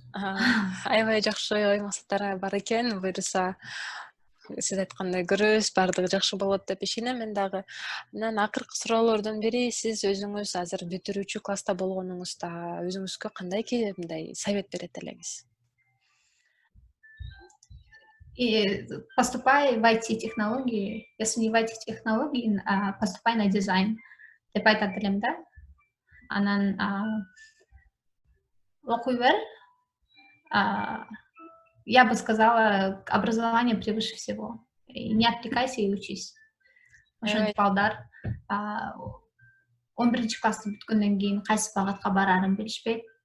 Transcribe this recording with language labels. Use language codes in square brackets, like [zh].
[ky] Аябай жакшы ой максаттар бар экен. Буюрса сиз айткандай көрөбүз, баардыгы жакшы болот деп ишенем мен дагы. Анан акыркы суроолордун бири, сиз өзүңүз азыр бүтүрүүчү класста болгонуңузда өзүңүзгө кандай мындай совет берет элеңиз? [ru] Поступай в IT-технологии, если не в IT-технологии, поступай на дизайн [ky] деп айтат элем да. Анан окуй бер. [ru] Я бы сказала, образование превыше всего. Не отвлекайся и учись. [ky] Ошентип балдар 11 классты бүткөндөн кийин кайсы багатка барарын билишпейт.